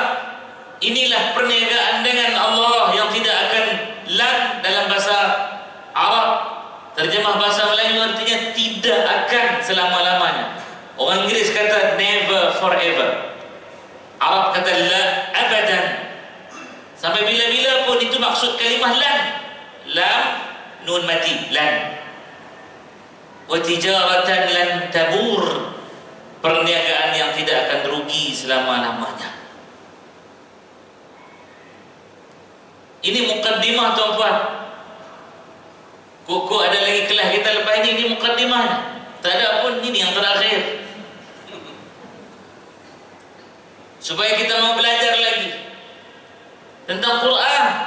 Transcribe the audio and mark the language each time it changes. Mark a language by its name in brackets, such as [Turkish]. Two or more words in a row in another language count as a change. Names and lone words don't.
[Malay] Inilah perniagaan dengan Allah yang tidak akan lan dalam bahasa Arab. Terjemah bahasa Melayu artinya tidak akan selama-lamanya. Orang Inggeris kata [English] never forever. [Malay] Arab kata [Arabic] la abadan. [Malay] Sampai bila-bila pun itu maksud kalimah lan. Lam, nun mati, lan. [Arabic] Wa tijaratan lan tabur. [Malay] Perniagaan yang tidak akan rugi selama-lamanya. Ini mukaddimah tuan-tuan. Kok ada lagi kelas kita lepas ini mukaddimahnya. Tak ada pun, ini yang terakhir. Supaya kita mau belajar lagi tentang Quran.